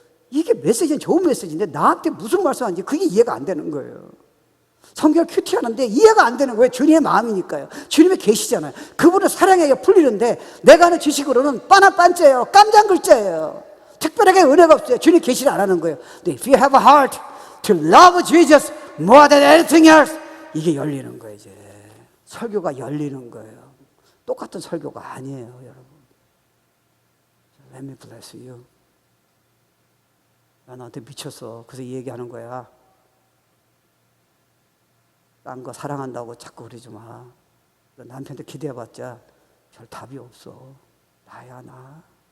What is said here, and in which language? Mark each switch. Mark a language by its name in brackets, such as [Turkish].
[Korean] 이게 메시지는 좋은 메시지인데 나한테 무슨 말씀하는지 그게 이해가 안 되는 거예요. 성경을 큐티하는데 이해가 안 되는 거예요. 주님의 마음이니까요. 주님의 계시잖아요. 그분을 사랑해야 풀리는데 내가 하는 지식으로는 빠나빤째예요. 깜장 글자예요. 특별하게 은혜가 없어요. 주님 계시를 안 하는 거예요. [English] But if you have a heart to love Jesus more than anything else, [Korean] 이게 열리는 거예요. 이제 설교가 열리는 거예요. 똑같은 설교가 아니에요, 여러분. [English] Let me bless you. [Korean] 나 너한테 미쳤어. 그래서 이 얘기하는 거야. 딴 거 사랑한다고 자꾸 그러지 마. 남편한테 기대해봤자 별 답이 없어. 나야 나.